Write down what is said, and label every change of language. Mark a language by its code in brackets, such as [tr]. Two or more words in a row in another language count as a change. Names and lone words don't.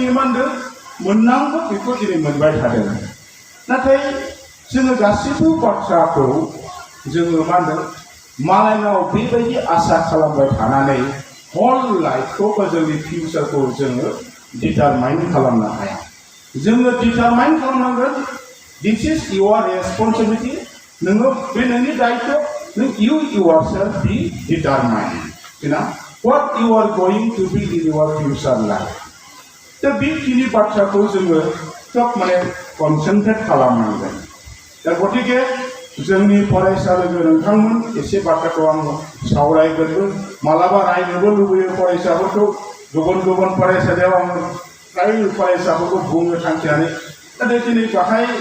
[brx] मा होनदों मोननांगौ बेखौ दिनै मोनबाय थादों नाथाय जोङो गासैबो बाथ्राखौ जोङो मा होनदों मालायनाव बेबायदि आसा खालामबाय थानानै हल लाइफखौ बा जोंनि फिउचारखौ जोङो डिटारमाइन खालामनो हाया जोङो डिटारमाइन खालामनांगोन [en] this is your responsibility [brx] नोङो बे नोंनि दायित्व नों [en] yourself be determined what you are going to be in your future life [brx] दा बेखिनि बाथ्राखौ जोङो खोब माने कनसेन्ट्रेट खालामनांगोन दा गतिके जोंनि फरायसा लोगो नोंथांमोन एसे बाथ्राखौ आं सावरायगोनबो मालाबा रायनोबो लुबैयो फरायसाफोरखौ गुबुन गुबुन फरायसालियाव आं फ्राय फरायसाफोरखौ बुंनो थांखिनानै नाथाय दिनै बाहाय